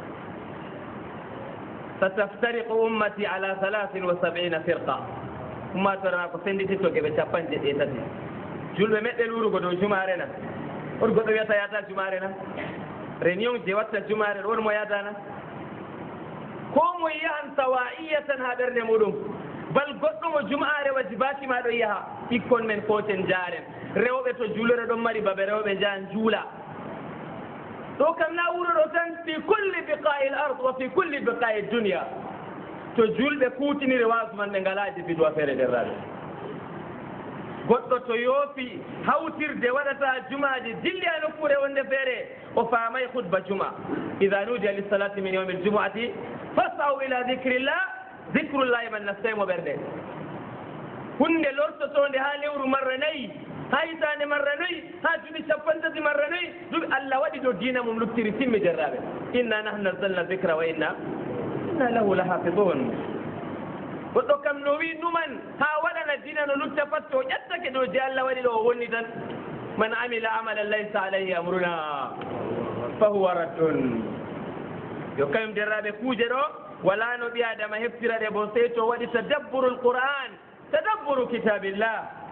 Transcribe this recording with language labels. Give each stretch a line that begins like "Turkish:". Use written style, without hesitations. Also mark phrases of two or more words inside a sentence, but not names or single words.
Arabic: ستفترق أمتي على 73 فرقة
Fula: ummatorana ko sendititto geɓe 17 julɓe meɗɗe lurugo dow jumaare nan on goɗɗo wiyata yata jumaare nan réunion je watta jumaare ɗo on mo yadana ko mo yahan sawa'iyatan ha ɓernde muɗum bal goɗɗo mo jumaare wajibaki ma ɗo yaha ɓikkon men foten jaren rewɓe to juulore ɗon mari babe rewɓe jahan juula ɗo kam na wuro ɗo tan
Arabic: في كل بقاع الأرض وفي كل بقاع الدنيا
Fula: to julɓe kuutiniri wasu man ɓe ngalaji bidwa feere derraɓe goɗɗo to yoofi hawtirde waɗata jumaji dilli a nokkure wonde feere o faamay hutba juma
Arabic: إذا نودي للصلاة من يوم الجمعة فاسعوا إلى ذكر الله ذكر الله
Fula: man nastaymo ɓerde hunde lortotonde ha lewru marra nayyi ha hitande marra noyi ha duuɓi 50 marra noyi duuɓi Allah waɗi ɗo diina mum luttiri timmi derraɓe
Arabic: إنا نحن نزلنا الذكر وإنا له لحافظون
Fula: goɗɗo kam no wi numan ha waɗana diina no lutta pat to ƴettake ɗo je Allah waɗi ɗo o wonni tan
Arabic: من عمل عملا ليس عليه أمرنا فهو رد
Fula: yo kañum derraɓe kuuje ɗo wala no ɓi adama heftira ɗe bo sey to waɗi
Arabic: تدبر القرآن تدبر كتاب الله